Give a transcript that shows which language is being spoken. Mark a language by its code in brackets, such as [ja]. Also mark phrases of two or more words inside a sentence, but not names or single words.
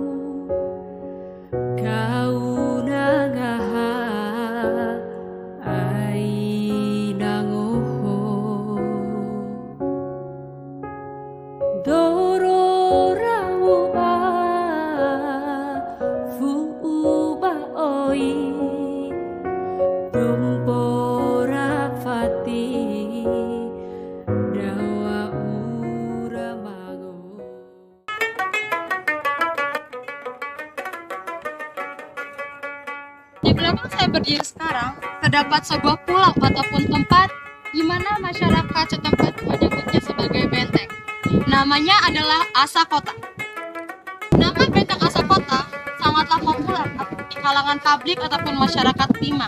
[bhp] kau nangaha ai nangoho doro rawa fuuba oi dumpora fati dawa uramango. [id] Di belakang saya berdiri sekarang terdapat sebuah pulau ataupun tempat di mana masyarakat setempat menyebutnya sebagai benteng. Namanya adalah Asa Kota. Nama benteng Asa Kota sangatlah populer di kalangan publik ataupun masyarakat Bima.